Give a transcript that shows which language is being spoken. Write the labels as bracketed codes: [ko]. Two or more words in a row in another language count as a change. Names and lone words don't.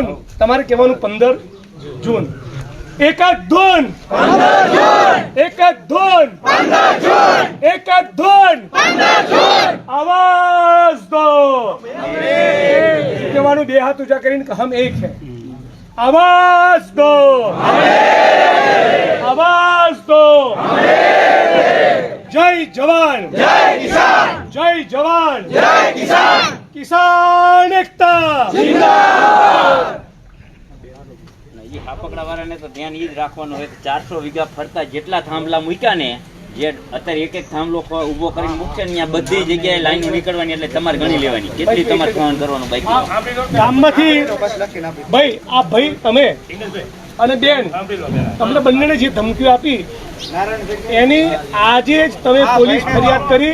[gu] તમારે કહેવાનું 15 જૂન. 1 જ ધૂન, 1 જ ધૂન, 1 જ ધૂન. [hi] आवाज दो. [gu] કહેવાનું 2 હાથ ઊંચા કરીને કે [hi] हम एक है. आवाज दो, आवाज दो. जय जवान, जय किसान, जय जवान, जय किसान. किसान एकता जिंदाबाद. [gu] એ હાપકડા વાળાને તો ધ્યાન એ જ રાખવાનું હોય કે 400 વીઘા ફરતા જેટલા થાંભલા મૂક્યા ને, જે અત્યારે એક થાંભલો ઊભો કરીને મૂકશે ને ત્યાં બધી જગ્યાએ લાઈનો નીકળવાની, એટલે તમારે ગણી લેવાની કેટલી તમારે સહન કરવાનું બાકી. ગામમાંથી ભાઈ, આ ભાઈ તમે અને બેન, તમને બંનેને જે ધમકીઓ આપી એની આજે જ તમે પોલીસ ફરિયાદ કરી.